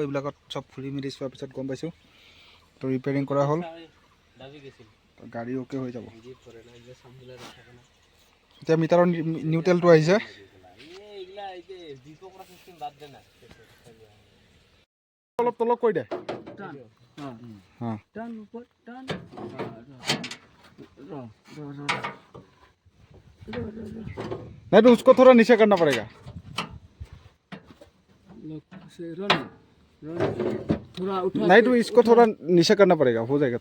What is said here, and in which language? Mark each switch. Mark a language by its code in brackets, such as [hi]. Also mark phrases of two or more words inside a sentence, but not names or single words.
[as] এইবিলাকত চব খুলি মেলি চোৱাৰ পিছত গম পাইছোঁ। তো ৰিপেয়াৰিং কৰা হ'ল, গাড়ী অ'কে হৈ যাব। এতিয়া মিটাৰৰ নিউট্ৰেলটো আহিছে। অলপ তলক কৈ দে। [hi] नहीं तो उसको थोड़ा नीचे करना पड़ेगा। नहीं तो इसको थोड़ा नीचे करना पड़ेगा, हो जाएगा।